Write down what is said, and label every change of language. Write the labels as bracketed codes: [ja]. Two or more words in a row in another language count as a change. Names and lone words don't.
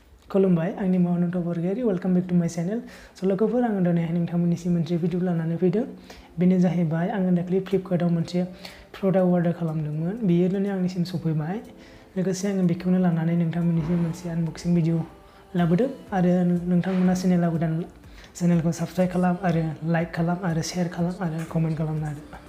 [brx] खुलुमबाय आंनि By Anonto Borgoyary [en] welcome back to my channel [brx] स' लोगोफोर आङो दिनैहाय नोंथांमोननिसिम मोनसे भिडिअ लानानै फैदों बेनो जाहैबाय आङो दाखालि फ्लिपकार्टआव मोनसे प्रडाक्ट अर्डार खालामदोंमोन बेयो दिनै आंनिसिम सफैबाय लोगोसे आङो बेखौनो लानानै नोंथांमोननिसिम मोनसे [en] unboxing video [brx] लाबोदों आरो नोंथांमोना चेनेल गोदान चेनेलखौ साबस्क्राइब खालाम आरो लाइक खालाम आरो शेयार खालाम आरो कमेन्ट खालामना हो